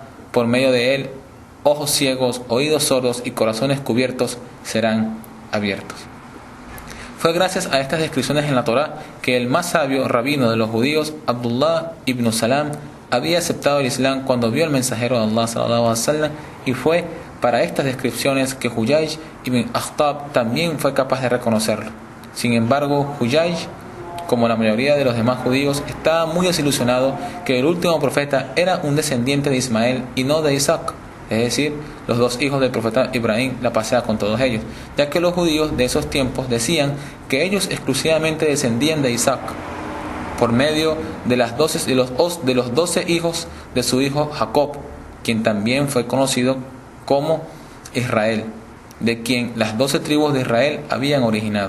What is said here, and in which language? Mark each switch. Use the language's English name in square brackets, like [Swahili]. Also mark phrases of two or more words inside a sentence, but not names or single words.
[Spanish] Por medio de él, ojos ciegos, oídos sordos y corazones cubiertos serán abiertos. Fue gracias a estas descripciones en la Torá que el más sabio rabino de los judíos, Abdullah ibn Salam, había aceptado el Islam cuando vio al mensajero de Allah [Arabic] صلى الله عليه وسلم, [Spanish] y fue para estas descripciones que Huyayj ibn Akhtab también fue capaz de reconocerlo. Sin embargo, Huyayj, como la mayoría de los demás judíos, estaba muy desilusionado que el último profeta era un descendiente de Ismael y no de Isaac, es decir, los dos hijos del profeta Ibrahim, la paz sea con todos ellos, ya que los judíos de esos tiempos decían que ellos exclusivamente descendían de Isaac por medio de los 12 hijos de su hijo Jacob, quien también fue conocido como Israel, de quien las 12 tribus de Israel habían originado.